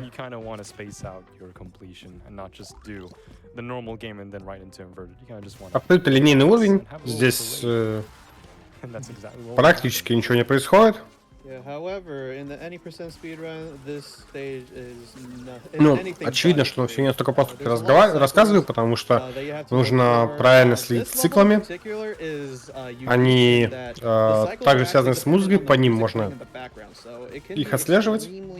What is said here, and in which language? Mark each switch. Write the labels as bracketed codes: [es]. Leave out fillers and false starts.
[en] you kind of want to space out your completion and not just do the normal game and then right into inverted. You kind of just want to [ru] Абсолютно линейный уровень. Здесь [en] and that's exactly what [ru] практически ничего не происходит. [en] Yeah, however, in the any percent speedrun, this stage is not. [ru] Ну, очевидно, что все не настолько просто, как я рассказываю, потому что нужно правильно следить с циклами. Они также связаны с музыкой, по ним можно их отслеживать.